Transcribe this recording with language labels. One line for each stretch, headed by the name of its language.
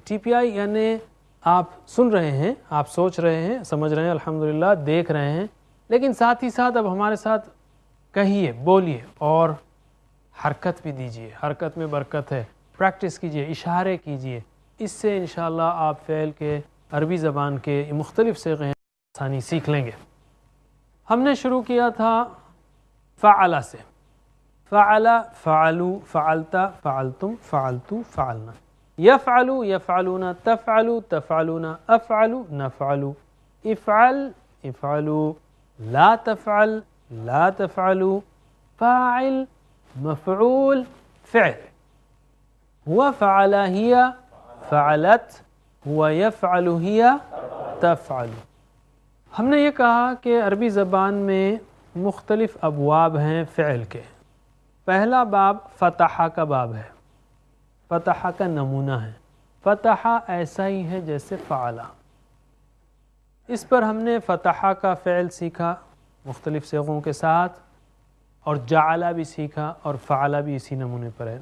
Urdu: T P آئی یعنی آپ سن رہے ہیں، آپ سوچ رہے ہیں، سمجھ رہے ہیں، الحمدللہ دیکھ رہے ہیں، لیکن ساتھ ہی ساتھ اب ہمارے ساتھ کہیے، بولیے اور حرکت بھی دیجئے. حرکت میں برکت ہے. پریکٹس کیجئے، اشارے کیجئے. اس سے انشاءاللہ آپ فعل کے عربی زبان کے مختلف صیغے آسانی سیکھ لیں گے. ہم نے شروع کیا تھا فعل سے.
Arabic: فعل، فعلوا، فعلت، فعلتم، فعلتو، فعلنا. یفعل، یفعلون، تفعل، تفعلون، افعل، نفعل. افعل، افعلوا، لا تفعل، لا تفعلوا. فاعل، مفعول، فعل. هو فعل، هي فعلت، هو يفعل، هي تفعل.
Urdu: ہم نے یہ کہا کہ عربی زبان میں مختلف ابواب ہیں فعل کے. پہلا باب فتح کا باب ہے. فتح کا نمونہ ہے. فتح ایسا ہی ہے جیسے فعلا. اس پر ہم نے فتح کا فعل سیکھا مختلف صیغوں کے ساتھ، اور جعل بھی سیکھا، اور فعل بھی اسی نمونے پر ہے.